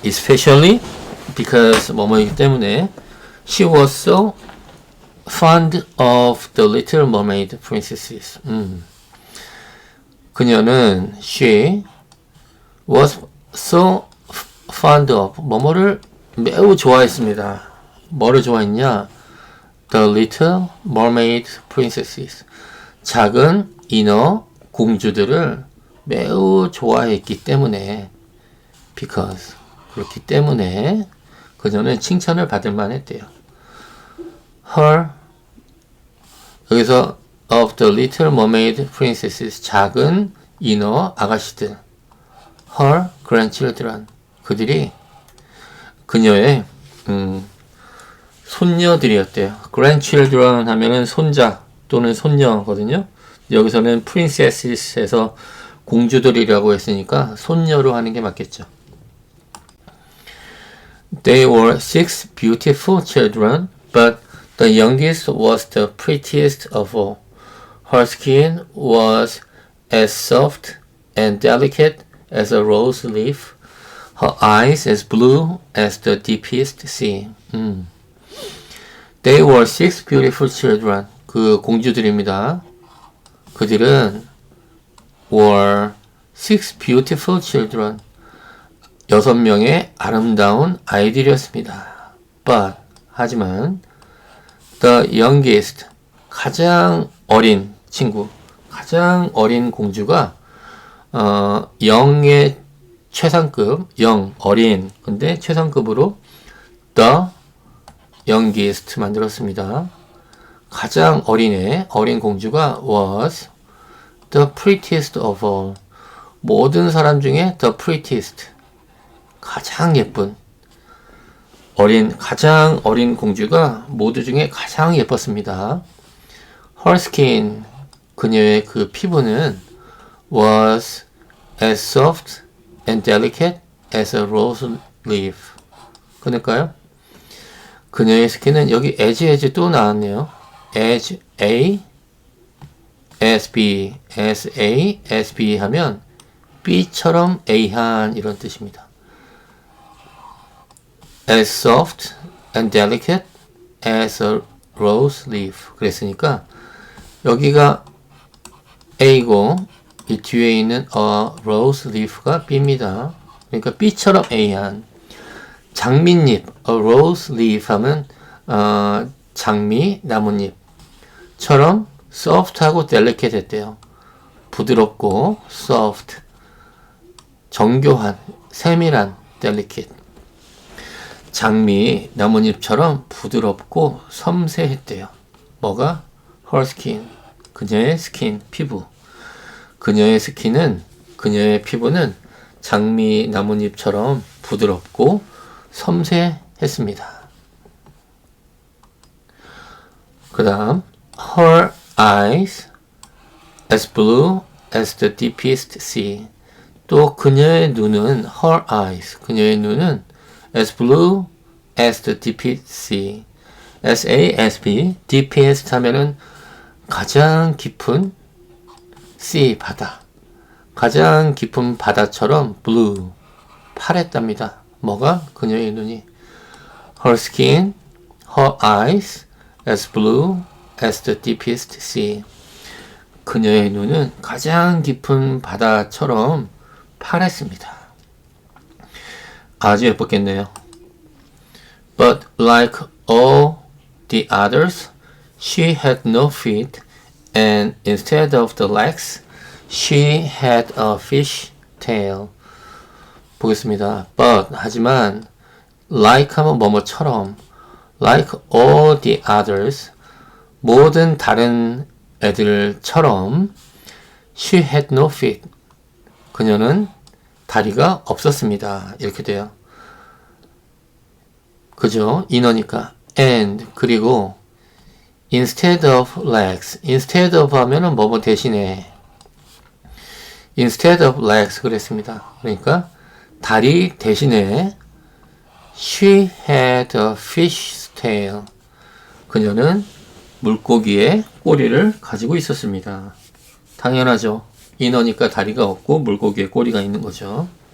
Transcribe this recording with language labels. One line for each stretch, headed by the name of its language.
English: Especially because
Korean: 뭐뭐이기 때문에
English: she was so fond of the Little Mermaid princesses.
Korean: 그녀는
English: she was so fond of
Korean: 뭐뭐를 매우 좋아했습니다. 뭐를 좋아했냐?
English: The Little Mermaid princesses.
Korean: 작은 인어 공주들을 매우 좋아했기 때문에
English: because
Korean: 그렇기 때문에 그녀는 칭찬을 받을 만했대요.
English: Her
Korean: 여기서
English: of the Little Mermaid princesses
Korean: 작은 인어 아가씨들
English: her grandchildren
Korean: 그들이 그녀의 손녀들이었대요. grandchildren 하면은 손자 또는 손녀거든요. 여기서는 princesses에서 공주들이라고 했으니까 손녀로 하는 게 맞겠죠.
English: They were 6 beautiful children, but the youngest was the prettiest of all. Her skin was as soft and delicate as a rose leaf, her eyes as blue as the deepest sea. They were 6 beautiful children.
Korean: 그 공주들입니다. 그들은
English: were 6 beautiful children.
Korean: 6명의 아름다운 아이들이었습니다.
English: But
Korean: 하지만
English: the youngest
Korean: 가장 어린 친구, 가장 어린 공주가 영의 최상급, 영 어린 근데 최상급으로 the youngest 만들었습니다. 가장 어린 공주가
English: was the prettiest of all.
Korean: 모든 사람 중에
English: the prettiest.
Korean: 가장 예쁜. 가장 어린 공주가 모두 중에 가장 예뻤습니다.
English: Her skin.
Korean: 그녀의 그 피부는
English: was as soft and delicate as a rose leaf.
Korean: 그럴까요? 그녀의 스킨은 여기 as 또 나왔네요. as a as B, as A, as B 하면 B처럼 A한 이런 뜻입니다.
English: as soft and delicate as a rose leaf.
Korean: 그랬으니까 여기가 A고 이 뒤에 있는 a rose leaf가 B입니다. 그러니까 B처럼 A한 장미잎,
English: a rose leaf
Korean: 하면 장미, 나뭇잎처럼 soft하고 delicate 했대요. 부드럽고 soft, 정교한, 세밀한 delicate. 장미, 나뭇잎처럼 부드럽고 섬세했대요. 뭐가?
English: her skin,
Korean: 그녀의 스킨, 피부. 그녀의 스킨은, 그녀의 피부는 장미, 나뭇잎처럼 부드럽고 섬세했습니다. 그 다음
English: her eyes as blue as the deepest sea.
Korean: 또 그녀의 눈은
English: her eyes,
Korean: 그녀의 눈은
English: as blue as the deepest sea.
Korean: S-A-S-B, deepest 하면은 가장 깊은 sea, 바다. 가장 깊은 바다처럼 blue, 파랬답니다. 뭐가? 그녀의 눈이.
English: Her skin, her eyes, as blue as the deepest sea.
Korean: 그녀의 눈은 가장 깊은 바다처럼 파랬습니다. 아주 예뻤겠네요.
English: But like all the others, she had no feet, and instead of the legs, she had a fish tail.
Korean: 보겠습니다.
English: But,
Korean: 하지만,
English: like 하면
Korean: 뭐뭐처럼,
English: like all the others,
Korean: 모든 다른 애들처럼,
English: she had no feet.
Korean: 그녀는 다리가 없었습니다. 이렇게 돼요. 그죠? 인어니까.
English: And,
Korean: 그리고,
English: instead of legs. instead of
Korean: 하면은 뭐뭐 대신에.
English: instead of legs
Korean: 그랬습니다. 그러니까, 다리 대신에
English: she had a fish tail.
Korean: 그녀는 물고기의 꼬리를 가지고 있었습니다. 당연하죠. 인어니까 다리가 없고 물고기의 꼬리가 있는 거죠.